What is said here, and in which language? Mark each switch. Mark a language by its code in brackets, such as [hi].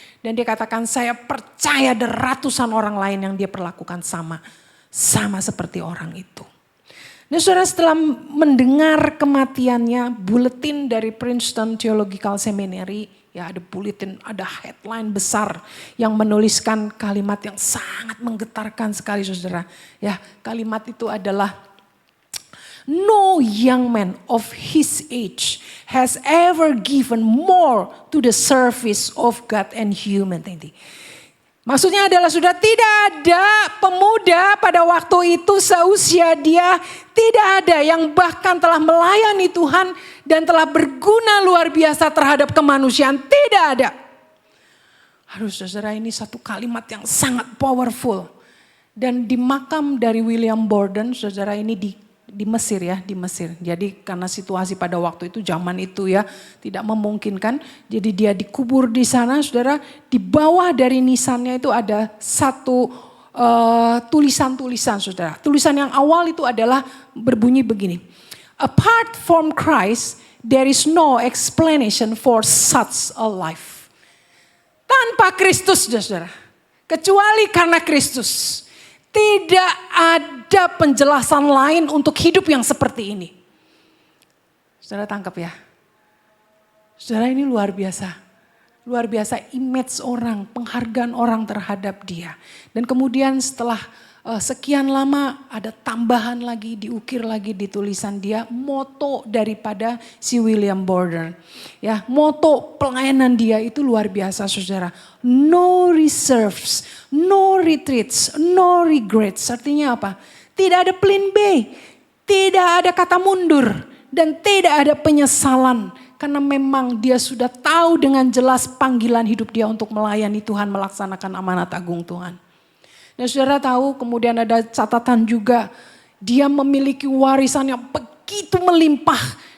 [id] Dan dia katakan saya percaya ada ratusan orang lain yang dia perlakukan sama seperti orang itu. Nah saudara setelah mendengar kematiannya, buletin dari Princeton Theological Seminary, ya ada buletin, ada headline besar yang menuliskan kalimat yang sangat menggetarkan sekali saudara. Ya kalimat itu adalah, [en] no young man of his age has ever given more to the service of God and humanity. [id] Maksudnya adalah sudah tidak ada pemuda pada waktu itu seusia dia, tidak ada yang bahkan telah melayani Tuhan dan telah berguna luar biasa terhadap kemanusiaan, tidak ada. Harus saudara, ini satu kalimat yang sangat powerful. Dan di makam dari William Borden, saudara, ini di Mesir ya, di Mesir. Jadi karena situasi pada waktu itu, zaman itu ya tidak memungkinkan. Jadi dia dikubur di sana, saudara. Di bawah dari nisannya itu ada satu tulisan-tulisan, saudara. Tulisan yang awal itu adalah berbunyi begini. [en] Apart from Christ, there is no explanation for such a life. [id] Tanpa Kristus, saudara. Kecuali karena Kristus. Tidak ada penjelasan lain untuk hidup yang seperti ini. Saudara tangkap ya. Saudara ini luar biasa. Luar biasa image orang, penghargaan orang terhadap dia. Dan kemudian setelah sekian lama ada tambahan lagi, diukir lagi di tulisan dia, moto daripada si William Borden. Ya, moto pelayanan dia itu luar biasa saudara. [en] No reserves, no retreats, no regrets. [id] Artinya apa? Tidak ada plan B, tidak ada kata mundur, dan tidak ada penyesalan. Karena memang dia sudah tahu dengan jelas panggilan hidup dia untuk melayani Tuhan, melaksanakan amanat agung Tuhan. Dan saudara tahu kemudian ada catatan juga, dia memiliki warisan yang begitu melimpah.